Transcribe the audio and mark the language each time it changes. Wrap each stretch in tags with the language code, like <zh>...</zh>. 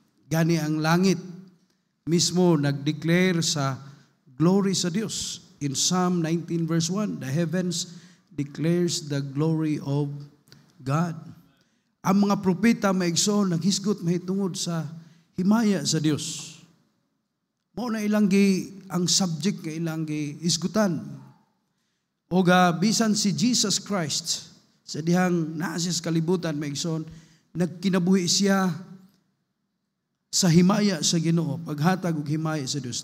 <ceb>Gani ang langit mismo nag-declare sa glory sa Dios.</ceb> <en>In Psalm 19 verse 1, the heavens declares the glory of God.</en> <ceb>Ang mga propeta maigsoon naghisgot mahitungod sa himaya sa Dios. Mao na ilang ang subject nga ilang isgutan. O bisan si Jesus Christ sa dihang naa siya sa kalibutan maigsoon nagkinabuhi siya sa himaya sa Ginoo, paghatag og himaya sa Dios.</ceb>